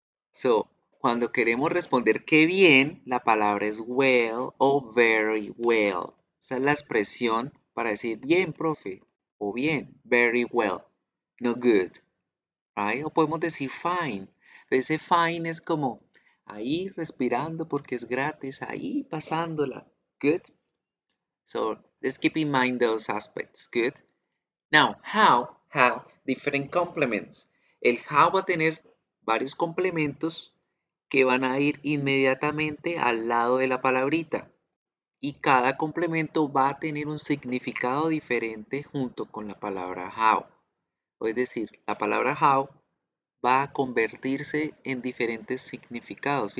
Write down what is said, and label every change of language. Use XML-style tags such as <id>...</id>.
<es>So, cuando queremos responder qué bien, la palabra es well o very well. Esa es la expresión para decir bien, profe, o bien, very well.</es> <en>no good, right?</en> <es>O podemos decir fine. Ese fine es como ahí respirando porque es gratis, ahí pasándola.</es> <en>Good. So let's keep in mind those aspects.</en> <es>Good.</es> <en>Now, how have different complements.</en> <es>El how va a tener varios complementos que van a ir inmediatamente al lado de la palabrita. Y cada complemento va a tener un significado diferente junto con la palabra how. Es decir, la palabra how va a convertirse en diferentes significados.</es>